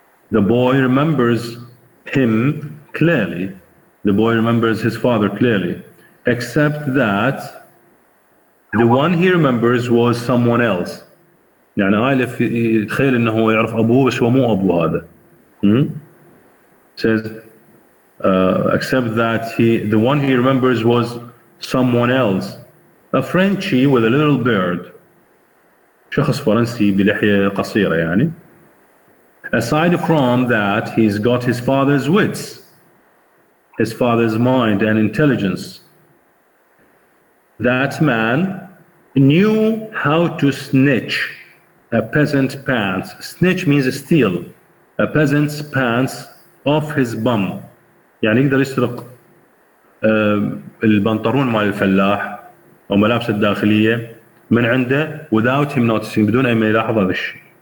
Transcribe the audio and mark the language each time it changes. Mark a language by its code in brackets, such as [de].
[en] The boy remembers him clearly. The boy remembers his father clearly, except that the one he remembers was someone else. [ar] يعني عائلة يتخيل انه هو يعرف ابوه بس هو مو ابوه هذا. [en] Says except that the one he remembers was someone else, a Frenchie with a little beard. [ar] شخص فرنسي بلحية قصيرة يعني. [en] Aside from that, he's got his father's wits, his father's mind and intelligence. That man knew how to snitch a peasant pants. Snitch means steal. A peasant's pants off his bum. [ar] يعني يقدر يسرق البنطلون مال الفلاح أو ملابس الداخلية من عنده [en] without him noticing, [ar] بدون أي ما يلاحظ هذا الشيء.